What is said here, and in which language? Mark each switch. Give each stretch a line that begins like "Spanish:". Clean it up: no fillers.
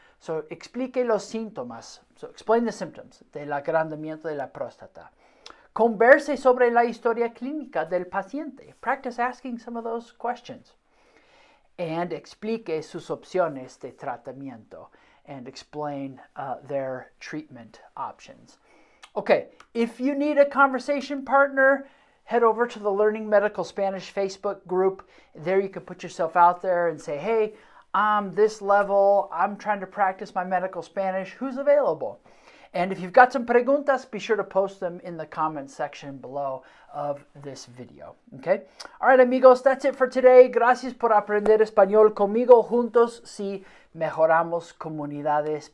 Spanish: So explique los síntomas.
English: So explain the symptoms
Spanish: del agrandamiento de la próstata. Converse sobre la historia clínica del paciente.
English: Practice asking some of those questions. And
Spanish: explique sus opciones de tratamiento
English: and explain their treatment options. Okay, if you need a conversation partner, head over to the Learning Medical Spanish Facebook group. There you can put yourself out there and say, hey, I'm this level, I'm trying to practice my medical Spanish, who's available? And if you've got some preguntas, be sure to post them in the comments section below of this video. Okay? All right, amigos, that's it for today.
Spanish: Gracias por aprender español conmigo. Juntos si mejoramos comunidades.